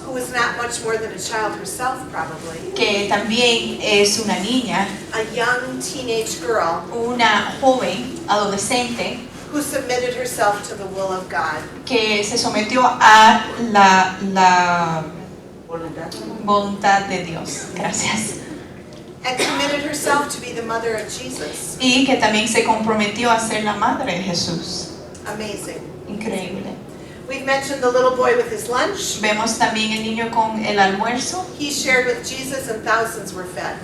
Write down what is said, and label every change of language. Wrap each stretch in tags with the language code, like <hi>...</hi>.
<en>who was not much more than a child herself probably,</en> <es>que también es una niña,</es> <en>a young teenage girl</en> <es>una joven adolescente</es> <en>who submitted herself to the will of God.</en> <es>que se sometió a la voluntad de Dios. Gracias.</es> <en>And committed herself to be the mother of Jesus.</en> <es>Y que también se comprometió a ser la madre de Jesús.</es> <en>Amazing.</en> <es>Increíble.</es> <en>We've mentioned the little boy with his lunch.</en> <es>Vemos también el niño con el almuerzo,</es> <en>He shared with Jesus and thousands were fed.</en>